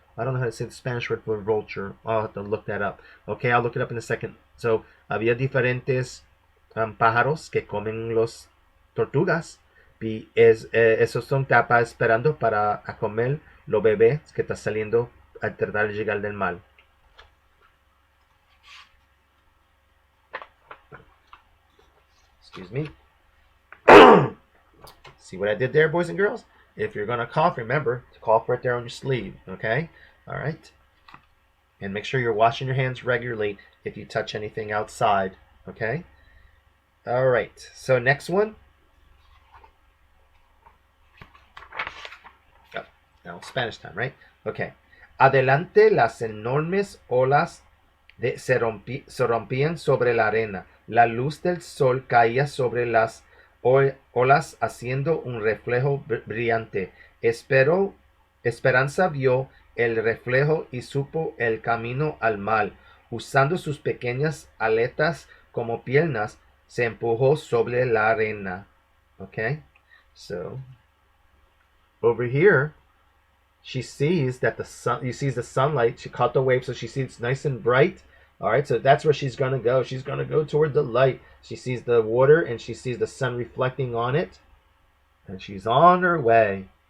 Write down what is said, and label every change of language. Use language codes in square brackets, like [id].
[en] I don't know how to say the Spanish word for vulture. I'll have to look that up. Okay, I'll look it up in a second. [es] So, había diferentes pájaros que comen los tortugas. Y esos son capas esperando para a comer los bebés que están saliendo al tratar de llegar del mar. [en] Excuse me. See what I did there, boys and girls? If you're going to cough, remember to cough right there on your sleeve, okay? All right? And make sure you're washing your hands regularly if you touch anything outside, okay? All right, so next one. Oh, now Spanish time, right? Okay. [es] Adelante, las enormes olas se rompían sobre la arena. La luz del sol caía sobre las olas haciendo un reflejo brillante. Esperanza vio el reflejo y supo el camino al mal. Usando sus pequeñas aletas como piernas, se empujó sobre la arena. [en] Okay, so over here, she sees that the sun, you sees the sunlight, she caught the wave, so she sees it's nice and bright. All right, so that's where she's going to go. She's going to go toward the light. She sees the water and she sees the sun reflecting on it, and she's on her way.